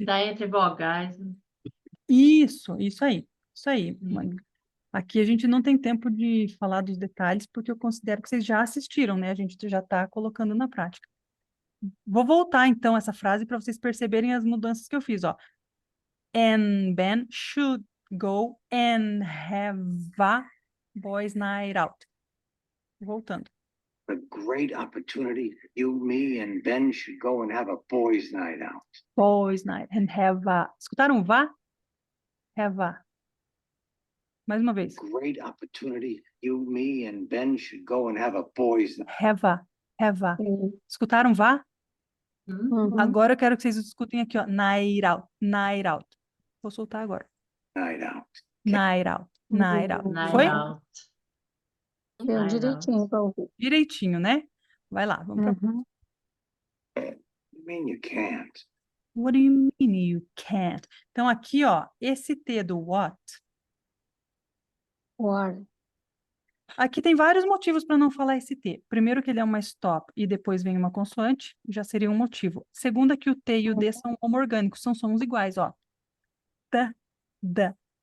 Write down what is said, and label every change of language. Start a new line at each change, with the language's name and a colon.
Portuguese: está entre vogais, né? Isso aí. Aqui a gente não tem tempo de falar dos detalhes, porque eu considero que vocês já assistiram, né? A gente já está colocando na prática. Vou voltar, então, essa frase para vocês perceberem as mudanças que eu fiz, ó.
English: And Ben should go and have a boys' night out.
Portuguese: Voltando.
English: A great opportunity. You, me, and Ben should go and have a boys' night out. Boys' night and have a...
Portuguese: Escutaram o vá?
English: Have a.
Portuguese: Mais uma vez.
English: Great opportunity. You, me, and Ben should go and have a boys' night. Have a.
Portuguese: Escutaram vá? Agora eu quero que vocês escutem aqui, ó.
English: Night out.
Portuguese: Vou soltar agora.
English: Night out. Night out. Night
Portuguese: Foi?
English: out.
Portuguese: Deu
English: Night
Portuguese: direitinho para ouvir. Direitinho, né? Vai lá, vamos para...
English: You mean you can't? What do you mean you can't?
Portuguese: Então aqui, ó, esse T do what,
English: War.
Portuguese: aqui tem vários motivos para não falar esse T. Primeiro que ele é uma stop e depois vem uma consoante, já seria um motivo. Segundo é que o T e o D são homorgânicos, são sons iguais, ó. Da.